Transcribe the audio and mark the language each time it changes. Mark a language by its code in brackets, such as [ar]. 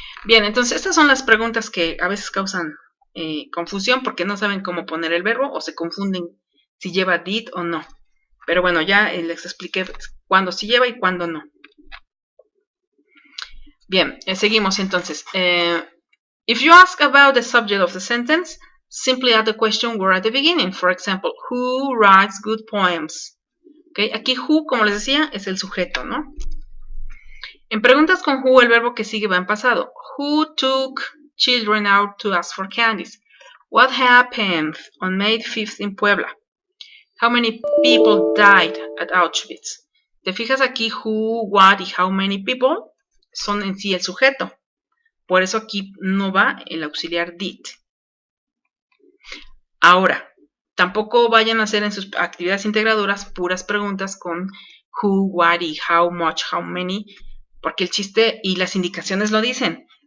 [es] Bien, entonces estas son las preguntas que a veces causan confusión porque no saben cómo poner el verbo o se confunden si lleva did o no. Pero bueno, ya les expliqué cuándo sí lleva y cuándo no. Bien, seguimos entonces. [en] If you ask about the subject of the sentence, simply add the question word at the beginning. For example, who writes good poems? Okay. [es] Aquí who, como les decía, es el sujeto, ¿no? En preguntas con who, el verbo que sigue va en pasado. [en] Who took children out to ask for candies? What happened on May 5th in Puebla? How many people died at Auschwitz? [es] ¿Te fijas aquí who, what y how many people? Son en sí el sujeto. Por eso aquí no va el auxiliar did. Ahora, tampoco vayan a hacer en sus actividades integradoras puras preguntas con who, what y how much, how many, porque el chiste y las indicaciones lo dicen.